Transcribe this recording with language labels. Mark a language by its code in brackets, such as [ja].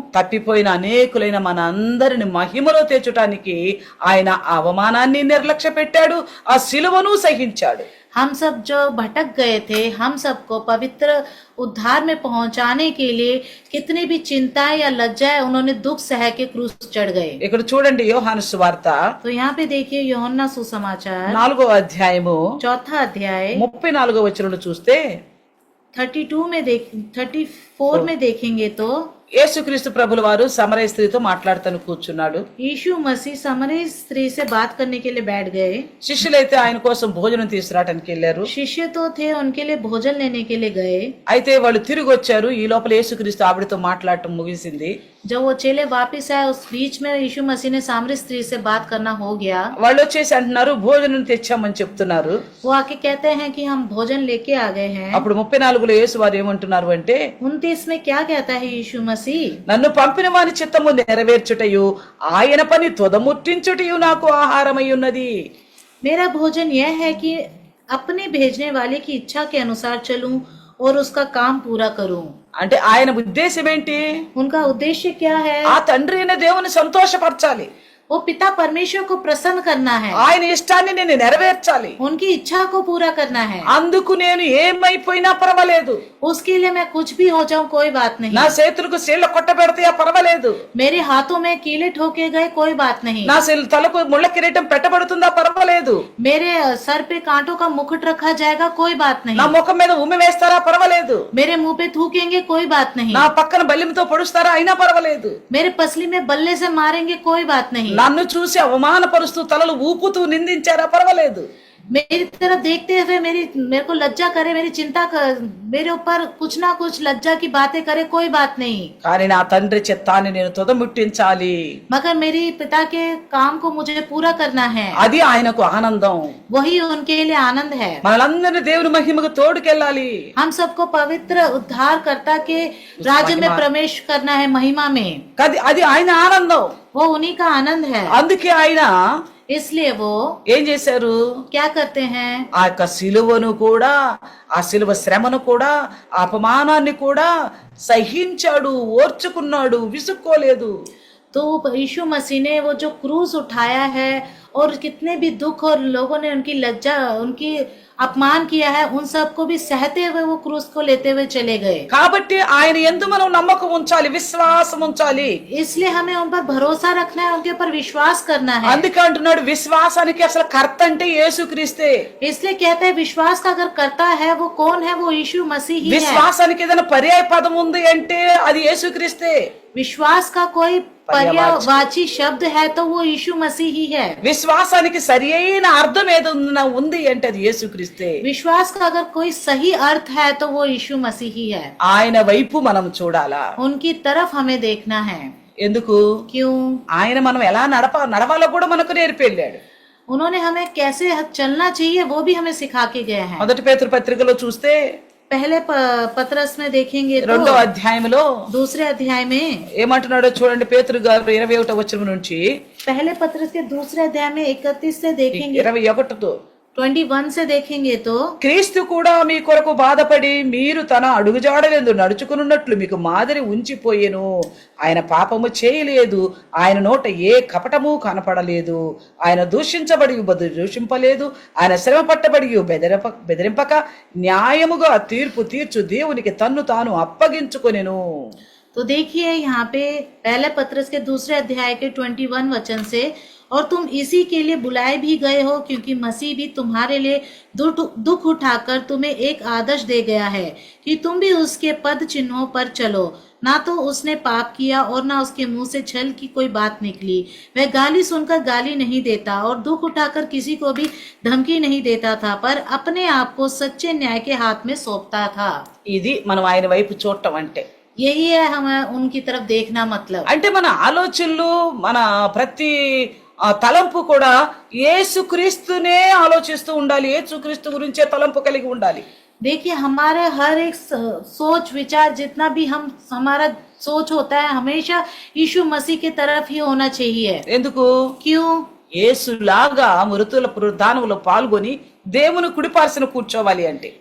[te] తప్పిపోయిన అనేకులైన మన అందరిని మహిమలో తెచ్చటానికి ఆయన ఆ అవమానాన్ని నిర్లక్ష్య పెట్టాడు, ఆ సిలువను సహించాడు. [hi] हम सब जो भटक गए थे, हम सबको पवित्र उद्धार में पहुंचाने के लिए कितनी भी चिंताएं या लज्जाएं उन्होंने दुख सह के क्रूस चढ़ गए। [te] ఇక్కడ చూడండి యోహాను సువార్త [hi] तो यहाँ पे देखिए यूहन्ना सुसमाचार [te] 4వ అధ్యాయము [hi] 4 अध्याय [te] 34వ వచనంలో చూస్తే [hi] 34 में देखेंगे तो [te] యేసుక్రీస్తు ప్రభుల వారు సమరయ స్త్రీతో మాట్లాడుతూ కూర్చున్నాడు. [hi] यीशु मसीह समरी स्त्री से बात करने के लिए बैठ गए। [te] శిష్యులైతే ఆయన కోసం భోజనం తీసుకురావడానికి వెళ్ళారు. [hi] शिष्य तो थे, उनके लिए भोजन लेने के लिए गए। [te] అయితే వాళ్ళు తిరిగి వచ్చారు. ఈ లోపల యేసుక్రీస్తు ఆవిడతో మాట్లాడటం ముగిసింది. [hi] जब वो चेले वापस आए उस बीच में यीशु मसीह ने सामरी स्त्री से बात करना हो गया। [te] వాళ్ళు వచ్చేసి అంటున్నారు భోజనం తెచ్చామని చెప్తున్నారు. [hi] वो आके कहते हैं कि हम भोजन लेके आ गए हैं। [te] అప్పుడు 34లో యేసు వారు ఏమంటున్నారు అంటే, [hi] 29 में क्या कहता है यीशु मसीह? [te] నన్ను పంపిన వాని చిత్తము నెరవేర్చుటయు ఆయన పని తుదముట్టించుటయు నాకు ఆహారమై ఉన్నది. [hi] मेरा भोजन यह है कि अपने भेजने वाले की इच्छा के अनुसार चलूं और उसका काम पूरा करूं। [te] అంటే ఆయన ఉద్దేశం ఏంటి? [hi] उनका उद्देश्य क्या है? [te] ఆ తండ్రి అయిన దేవుని సంతోషపరచాలి, [hi] वो पिता परमेश्वर को प्रसन्न करना है, [te] ఆయన ఇష్టాన్ని నేను నెరవేర్చాలి. [hi] उनकी इच्छा को पूरा करना है। [te] అందుకు నేను ఏమైపోయినా పర్వాలేదు, [hi] उसके लिए मैं कुछ भी हो जाऊं कोई बात नहीं। [te] నా చేతులకు సీళ్ల కొట్టబెడతాయా పర్వాలేదు, [hi] मेरे हाथों में कीले ठोके गए कोई बात नहीं। [te] నా తలకు ముళ్ళ కిరీటం పెట్టబడుతుందా పర్వాలేదు, [hi] मेरे सर पे कांटों का मुकुट रखा जाएगा कोई बात [te] నా [hi] नहीं। [te] ముఖం మీద ఉమ్మి వేస్తారా పర్వాలేదు, [hi] मेरे मुंह पे थूकेंगे कोई बात नहीं। [te] నా పక్కన బల్లింతో పొడుస్తారా అయినా పర్వాలేదు, [hi] मेरे पसली में बल्ले से मारेंगे कोई बात नहीं। [te] నన్ను చూసి అవమానపరుస్తూ తలలు ఊపుతూ నిందించారా పర్వాలేదు, [hi] मेरी तरफ देखते हुए मेरे को लज्जा करे, मेरी चिंता कर, मेरे ऊपर कुछ ना कुछ लज्जा की बातें करे, कोई बात नहीं, [te] కానీ నా తండ్రి చిత్తాన్ని నేను తుదముట్టించాలి. [hi] मगर मेरी पिता के काम को मुझे पूरा करना है, [te] అది ఆయనకు ఆనందం. [hi] वही उनके लिए आनंद है। [te] మనలందరినీ దేవుని మహిమకు తోడుకెళ్ళాలి. [hi] हम सबको पवित्र उद्धारकर्ता के राज्य में प्रवेश करना है, महिमा में। [te] అది ఆయన ఆనందం. [hi] वो उन्हीं का आनंद है, [te] అందుకే ఆయన [hi] इसलिए वो [te] ఏం చేశారు, [hi] क्या करते हैं, [te] ఆ యొక్క సిలువను కూడా, ఆ సిలువ శ్రమను కూడా, ఆ అపమానాన్ని కూడా సహించాడు, ఓర్చుకున్నాడు, విసుక్కోలేదు. [hi] तो यीशु मसीह ने वो जो क्रूस उठाया है और कितने भी दुख और लोगों ने उनकी लज्जा, उनकी अपमान किया है, उन सबको भी सहते हुए वो क्रूस को लेते हुए चले गए। [te] కాబట్టి ఆయన యందు మనం నమ్మకం ఉంచాలి, విశ్వాసం ఉంచాలి. [hi] इसलिए हमें उन पर भरोसा रखना है, उनके ऊपर विश्वास करना है। [te] అందుకే అంటున్నాడు విశ్వాసానికి అసలు కర్త అంటే యేసుక్రీస్తే. [hi] इसलिए कहते हैं विश्वास का अगर करता है वो कौन है, वो यीशु मसीह ही है। [te] విశ్వాసానికి ఏదైనా పర్యాయ పదం ఉంది అంటే అది యేసుక్రీస్తే. [hi] विश्वास का कोई पर्यायवाची शब्द है तो वो यीशु मसीह ही है। [te] విశ్వాసానికి సరి అయిన అర్థం ఏదైనా ఉంది అంటే అది యేసుక్రీస్తే. [hi] विश्वास का अगर कोई सही अर्थ है तो वो यीशु मसीह ही है। [te] ఆయన వైపు మనం చూడాలా. [hi] उनकी तरफ हमें देखना है। [te] ఎందుకు, [hi] क्यों? [te] ఆయన మనం ఎలా నడవాలో కూడా మనకు నేర్పి వెళ్ళాడు. [hi] उन्होंने हमें कैसे चलना चाहिए वो भी हमें सिखा के गए हैं। [te] మొదటి పేతురు పత్రికలో చూస్తే [hi] पहले पत्रस में देखेंगे तो [te] 2వ అధ్యాయంలో [hi] दूसरे अध्याय में, [te] ఏమంటున్నాడో చూడండి. పేతురు గారు 21వ వచనం నుంచి [hi] पहले पत्रस के दूसरे अध्याय में 31 से देखेंगे, [te] 21తో [hi] 21 से देखेंगे तो, [te] క్రీస్తు కూడా మీ కొరకు బాధపడి మీరు తన అడుగుజాడలందు నడుచుకున్నట్లు మీకు మాదిరి ఉంచిపోయెను. ఆయన పాపము చేయలేదు, ఆయన నోట ఏ కపటము కనపడలేదు, ఆయన దూషించబడి దూషింపలేదు, ఆయన శ్రమ పట్టబడి బెదిరింపక న్యాయముగా తీర్పు తీర్చు దేవునికి తన్ను తాను అప్పగించుకొనెను. [hi] तो देखिए यहाँ पे पहले पत्रस के दूसरे अध्याय के 21 वचन से, और तुम इसी के लिए बुलाए भी गए हो क्योंकि मसीह भी तुम्हारे लिए दुख उठाकर तुम्हें एक आदर्श दे गया है कि तुम भी उसके पद चिन्हों पर चलो। ना तो उसने पाप किया और ना उसके मुंह से छल की कोई बात निकली। वह गाली सुनकर गाली नहीं देता और दुख उठाकर किसी को भी धमकी नहीं देता था, पर अपने आप को सच्चे न्याय के हाथ में सौंपता था। [te] ఇది మనం ఆయన వైపు చూడటం అంటే. [hi] यही है हमें उनकी तरफ देखना मतलब। [te] అంటే మన ఆలోచనలు, మన ప్రతి తలంపు కూడా యేసుక్రీస్తునే ఆలోచిస్తూ ఉండాలి, యేసుక్రీస్తు గురించే తలంపు కలిగి ఉండాలి. [hi] देखिए हमारे हर एक सोच विचार, जितना भी हमारा सोच होता है, हमेशा यीशु मसीह की तरफ ही होना चाहिए। [te] ఎందుకు, [hi] क्यों? [te] యేసులాగా మృతుల పునరుద్ధానంలో పాల్గొని దేవుని కుడిపార్శ్వన కూర్చోవాలి అంటే,